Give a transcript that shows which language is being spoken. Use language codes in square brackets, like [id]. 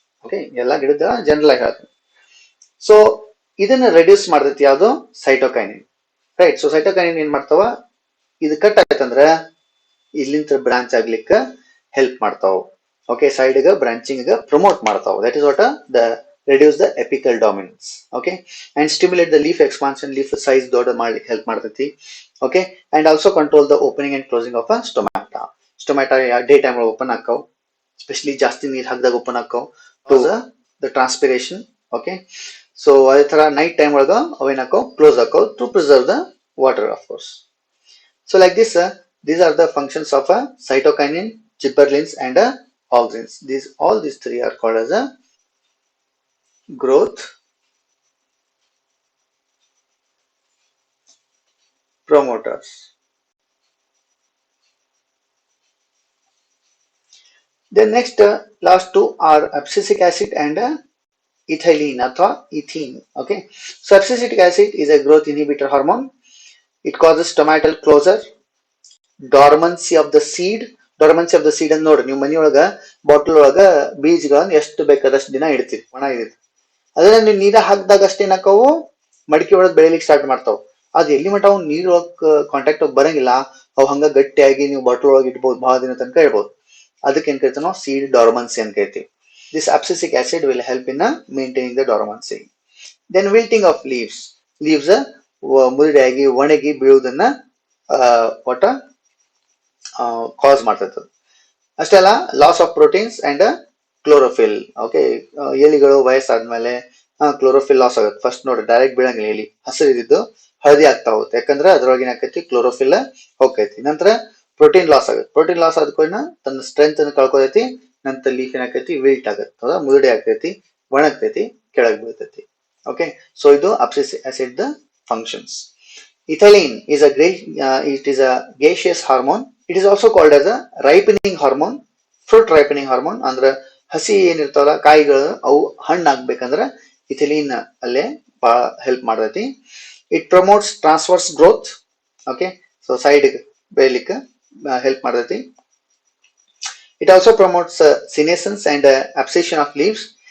[kn] Okay, ಎಲ್ಲ ಗಿಡದ general ಆಗಿ ಹೇಳ್ತೀನಿ. ಸೊ ಇದನ್ನ ರೆಡ್ಯೂಸ್ ಮಾಡ್ತೈತಿ ಯಾವುದು, ಸೈಟೋಕೈನಿನ್, ರೈಟ್. ಸೊ ಸೈಟೋಕೈನಿನ್ ಏನ್ ಮಾಡ್ತಾವ, ಇದು ಕಟ್ ಆಯ್ತಂದ್ರ ಇಲ್ಲಿಂದ ಬ್ರಾಂಚ್ ಆಗ್ಲಿಕ್ಕೆ ಹೆಲ್ಪ್ ಮಾಡ್ತಾವ. ಓಕೆ, ಸೈಡ್ ಗ ಬ್ರಾಂಚಿಂಗ್ ಗ ಪ್ರಮೋಟ್ ಮಾಡ್ತಾವ. [en] That is what the reduce the apical dominance. [kn] Okay, [en] and stimulate the leaf expansion, [kn] leaf size ದೊಡ್ಡ ಮಾಡ್ಲಿಕ್ಕೆ ಹೆಲ್ಪ್ ಮಾಡ್ತೈತಿ. [en] Okay, and also control the opening and closing of a stomata. [kn] Stomata day time open ಆಕಾವ್, specially ಜಾಸ್ತಿ ನೀರ್ ಹಾಕಿದಾಗ open ಆಕಾವ್ to the transpiration. Okay, so ಅದೇ ತರ night time ಒಳಗ ಅವೇನಾಕಾವ್ close ಆಕಾವ್ [en] To preserve the water of course. So like this, these are the functions of a cytokinin, gibberellins and auxins. All these three are called as a growth promoters. Then next last two are abscisic acid and ethylene ಅಥವಾ ethene. Okay, so abscisic acid is a growth inhibitor hormone. It causes stomatal closure, dormancy of the seed. [kn] Dormancy of the seed ಅನ್ನು ನೋಡ್ರಿ, ನೀವು ಮನಿಯೊಳಗ bottle ಒಳಗ ಬೀಜಗಳನ್ನ ಎಷ್ಟು ಬೇಕಾದಷ್ಟು ದಿನ ಇಡ್ತೀರಿ, ಒಣ ಇರುತ್ತೆ. ಅದನ್ನ ನೀವು ನೀರ ಹಾಕಿದಾಗ ಅಷ್ಟೇ ಏನಾಕವು ಮಡಿಕೆ ಒಳಗೆ ಬೆಳಿಲಿಕ್ಕೆ ಸ್ಟಾರ್ಟ್ ಮಾಡ್ತಾವ. ಅದ್ ಎಲ್ಲಿ ಮಟ್ಟ ಅವ್ ನೀರ್ ಒಳಗ್ ಕಾಂಟ್ಯಾಕ್ಟ್ ಬರಂಗಿಲ್ಲ, ಅವು ಹಂಗ ಗಟ್ಟಿಯಾಗಿ ನೀವು ಬಾಟಲ್ ಒಳಗೆ ಇಡ್ಬೋದು, ಬಹಳ ದಿನ ತನಕ ಇಡ್ಬೋದು. ಅದಕ್ಕೆ ಏನ್ ಕರಿತೀವಿ ನಾವು ಸೀಡ್ ಡಾರ್ಮನ್ಸಿ ಅಂತ ಕರಿತೀವಿ. [en] This abscisic acid will help in maintaining the dormancy. [kn] Then wilting of leaves. Leaves ಮುರಿಡಿಯಾಗಿ ಒಣಗಿ ಬೀಳುವುದನ್ನ ಒಟ್ಟ ಕಾಸ್ ಮಾಡ್ತೈತೆ. ಅಷ್ಟೇ ಅಲ್ಲ, [en] Loss of proteins and chlorophyll. [kn] Okay, ಎಲಿಗಳು ವಯಸ್ಸಾದ್ಮೇಲೆ chlorophyll loss ಆಗುತ್ತೆ. ಫಸ್ಟ್ ನೋಡಿ ಡೈರೆಕ್ಟ್ ಬೀಳಂಗಿಲ್ಲ, ಎಲಿ ಹಸಿರು ಇದ್ದಿದ್ದು ಹಳದಿ ಆಗ್ತಾ ಹೋಗುತ್ತೆ, ಯಾಕಂದ್ರೆ ಅದ್ರೊಳಗೆ ಏನಾಕೈತಿ ಕ್ಲೋರೋಫಿಲ್ ಹೋಗ್ತೈತಿ. ನಂತರ ಪ್ರೋಟೀನ್ ಲಾಸ್ ಆಗುತ್ತೆ. ಪ್ರೋಟೀನ್ ಲಾಸ್ ಆದ್ಕೊಂಡು ತನ್ನ ಸ್ಟ್ರೆಂತ್ ಅನ್ನು ಕಳ್ಕೊತೈತಿ. ನಂತರ ಲೀಫ್ ಏನಾಕೈತಿ ವಿಲ್ಟ್ ಆಗುತ್ತೆ, ಹೌದಾ, ಮುದುಡಿ ಆಗ್ತೈತಿ, ಒಣಗ್ತೈತಿ, ಕೆಳಗೆ ಬೀಳ್ತೈತಿ. ಓಕೆ, ಸೊ ಇದು abscisic acid the functions. [en] Ethylene is it is a gaseous hormone. It is also called as a ripening hormone, fruit ripening hormone. [kn] ಅಂದ್ರೆ ಹಸಿ ಏನಿರ್ತಾವಲ್ಲ ಕಾಯಿಗಳು ಅವು ಹಣ್ಣು ಆಗ್ಬೇಕಂದ್ರೆ ಇಥಿಲೀನ್ ಅಲ್ಲೇ ಬಹಳ ಹೆಲ್ಪ್ ಮಾಡ್ತೈತಿ. [en] It promotes transverse growth. [kn] Okay, so side ಬೆಳಿಲಿಕ್ಕೆ ಹೆಲ್ಪ್ ಮಾಡ್ತೈತಿ. [en] It also promotes senescence and abscission of leaves.